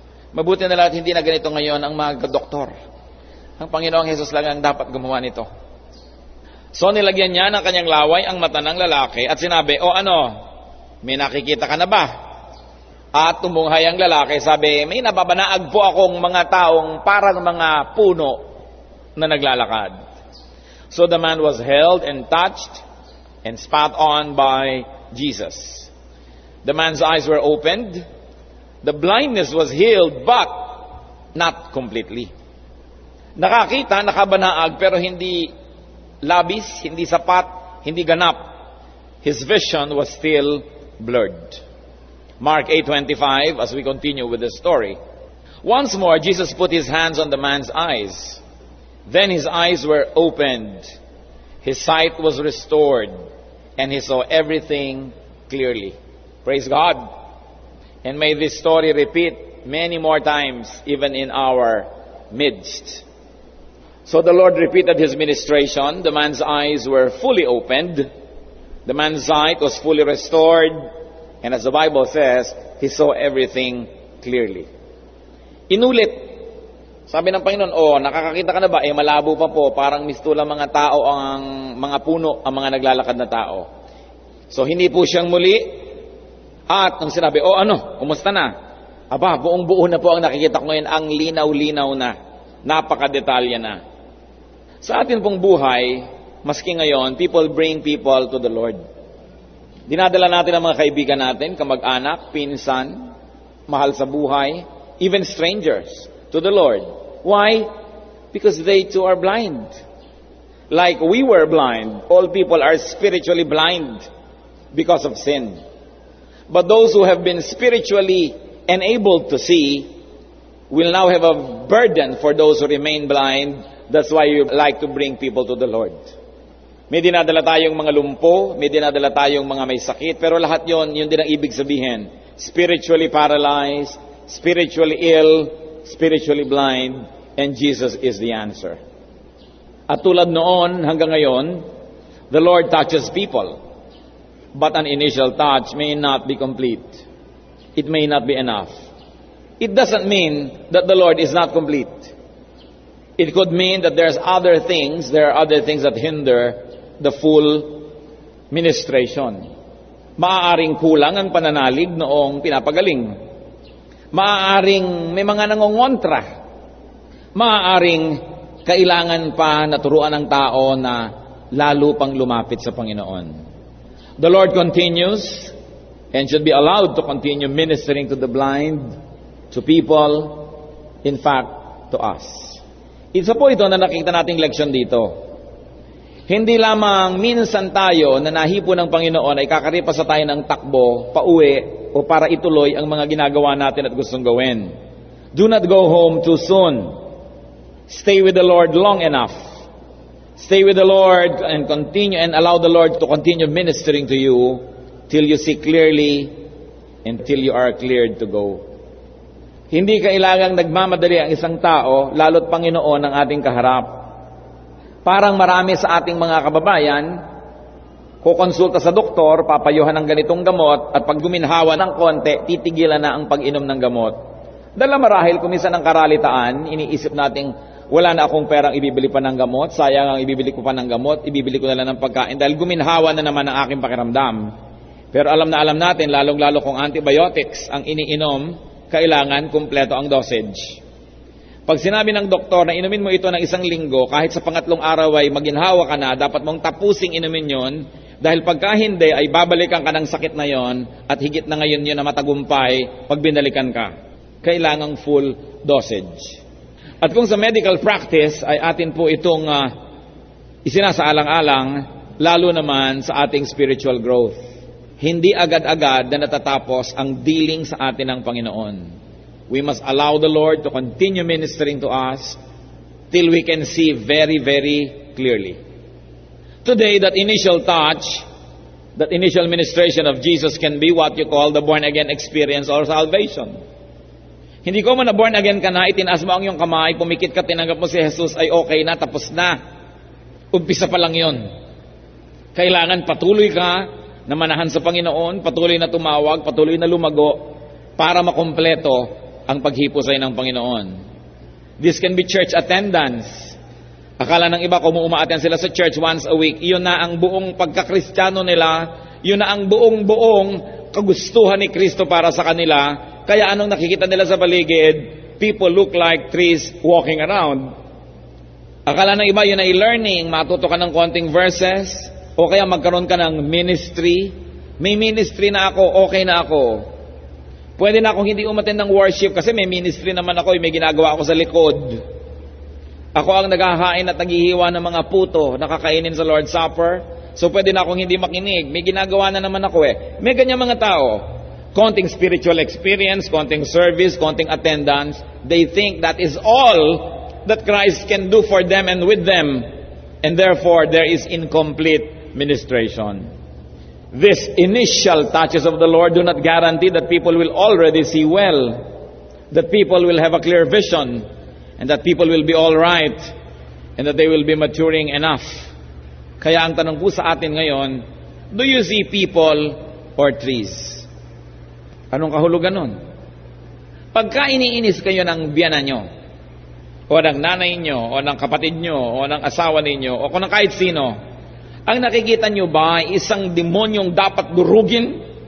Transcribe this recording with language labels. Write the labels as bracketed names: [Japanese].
[Filipino] Mabuti na lang at hindi na ganito ngayon ang mga doktor. Ang Panginoong Jesus lang ang dapat gumawa nito. So nilagyan niya ng kanyang laway ang mata ng lalaki at sinabi, "O ano, may nakikita ka na ba?" At tumunghay ang lalaki, sabi, "May nababanaag po akong mga taong parang mga puno na naglalakad." [English] So the man was held and touched and spat on by Jesus. The man's eyes were opened. The blindness was healed, but not completely. [Filipino] Nakakita, nakabanaag, pero hindi labis, hindi sapat, hindi ganap. [English] His vision was still blurred. Mark 8:25, as we continue with the story. Once more, Jesus put his hands on the man's eyes. Then his eyes were opened. His sight was restored, and he saw everything clearly. Praise God. And may this story repeat many more times, even in our midst. So the Lord repeated His ministration. The man's eyes were fully opened. The man's sight was fully restored. And as the Bible says, he saw everything clearly. [Filipino] Inulit. Sabi ng Panginoon, nakakakita ka na ba? Malabo pa po. Parang mistulang mga tao ang mga puno, ang mga naglalakad na tao. So hindi po siyang muli. At nung sinabi, kumusta na? Aba, buong buo na po ang nakikita ko ngayon. Ang linaw-linaw na. Napakadetalya na. Sa atin pong buhay, maski ngayon, [English] people bring people to the Lord. [Filipino] Dinadala natin ang mga kaibigan natin, kamag-anak, pinsan, mahal sa buhay, [English] even strangers, to the Lord. Why? Because they too are blind. Like we were blind, all people are spiritually blind because of sin. But those who have been spiritually enabled to see will now have a burden for those who remain blind. That's why you like to bring people to the Lord. [Filipino] May dinadala tayong mga lumpo, may dinadala tayong mga may sakit, pero lahat yun din ang ibig sabihin. [English] Spiritually paralyzed, spiritually ill, spiritually blind, and Jesus is the answer. [Filipino] At tulad noon hanggang ngayon, [English] the Lord touches people, but an initial touch may not be complete. It may not be enough. It doesn't mean that the Lord is not complete. It could mean that there are other things that hinder the full ministration. [Filipino] Maaaring kulang ang pananalig noong pinapagaling. Maaaring may mga nangongontra. Maaaring kailangan pa naturuan ng tao na lalo pang lumapit sa Panginoon. [English] The Lord continues and should be allowed to continue ministering to the blind, to people, in fact, to us. [Filipino] Isa po ito na nakita nating leksyon dito. Hindi lamang minsan tayo na nahipo ng Panginoon ay kakaripa sa tayo ng takbo, pauwi, o para ituloy ang mga ginagawa natin at gustong gawin. [English] Do not go home too soon. Stay with the Lord long enough. Stay with the Lord and continue and allow the Lord to continue ministering to you till you see clearly and till you are cleared to go. [Filipino] Hindi kailangang nagmamadali ang isang tao, lalo't Panginoon ang ating kaharap. Parang marami sa ating mga kababayan, kukonsulta sa doktor, papayuhan ng ganitong gamot, at pag guminhawa ng konti, titigilan na ang pag-inom ng gamot. Dala marahil kuminsan ng karalitaan, iniisip nating, wala na akong perang ibibili pa ng gamot, sayang ang ibibili ko pa ng gamot, ibibili ko na lang ng pagkain, dahil guminhawa na naman ang aking pakiramdam. Pero alam natin, lalong-lalo kung antibiotics ang iniinom, kailangan kumpleto ang dosage. Pag sinabi ng doktor na inumin mo ito ng 1 linggo, kahit sa pangatlong araw ay maginhawa ka na, dapat mong tapusing inumin yon, dahil pagka hindi ay babalikan ka ng sakit na yon, at higit na ngayon yun na matagumpay pag binalikan ka. Kailangang full dosage. At kung sa medical practice ay atin po itong isinasaalang-alang, lalo naman sa ating spiritual growth. Hindi agad-agad na natatapos ang dealing sa atin ng Panginoon. [English] We must allow the Lord to continue ministering to us till we can see very, very clearly. Today, that initial touch, that initial ministration of Jesus can be what you call the born-again experience or salvation. [Filipino] Hindi ko man na born again ka na, itinaas mo ang iyong kamay, pumikit ka, tinanggap mo si Jesus, ay okay na, tapos na. Umpisa pa lang yon. Kailangan patuloy ka na manahan sa Panginoon, patuloy na tumawag, patuloy na lumago, para makompleto ang paghipusay ng Panginoon. [English] This can be church attendance. [Filipino] Akala ng iba kung umaattend sila sa church [English] once a week, [Filipino] yun na ang buong pagkakristyano nila, yun na ang buong kagustuhan ni Kristo para sa kanila. Kaya anong nakikita nila sa paligid? [English] People look like trees walking around. [Filipino] Akala ng iba yun ay learning, matuto ka ng konting verses, o kaya magkaroon ka ng ministry. May ministry na ako, okay na ako. Pwede na akong hindi umattend ng worship kasi may ministry naman ako, may ginagawa ako sa likod. Ako ang naghahain at naghihiwa ng mga puto, nakakainin sa Lord's Supper. So pwede na akong hindi makinig, may ginagawa na naman ako eh. May ganyan mga tao. Konting spiritual experience, konting service, konting attendance. [English] They think that is all that Christ can do for them and with them. And therefore, there is incomplete ministration. These initial touches of the Lord do not guarantee that people will already see well, that people will have a clear vision, and that people will be all right, and that they will be maturing enough. [Filipino] Kaya ang tanong po sa atin ngayon, [English] do you see people or trees? [Filipino] Anong kahulugan nun? Pagka iniinis kayo ng biyanan nyo, o ng nanay nyo, o ng kapatid nyo, o ng asawa ninyo, o kung ng kahit sino, ang nakikita nyo ba ay isang demonyong dapat durugin?